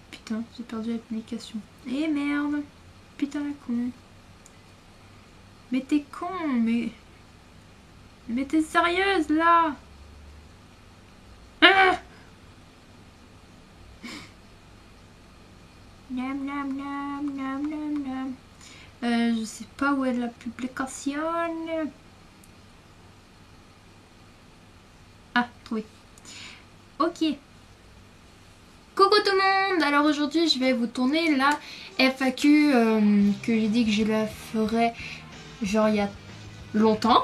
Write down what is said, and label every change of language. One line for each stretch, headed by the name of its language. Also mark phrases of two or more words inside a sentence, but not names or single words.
French: putain, j'ai perdu la publication. Eh merde. Putain la con. Mais t'es con, mais t'es sérieuse là? Ah, nam, nam, nam, nam, nam, nam. Je sais pas où est la publication. Ah, trouvé. Ok. Coucou tout le monde. Alors aujourd'hui je vais vous tourner la FAQ que j'ai dit que je la ferais genre il y a longtemps.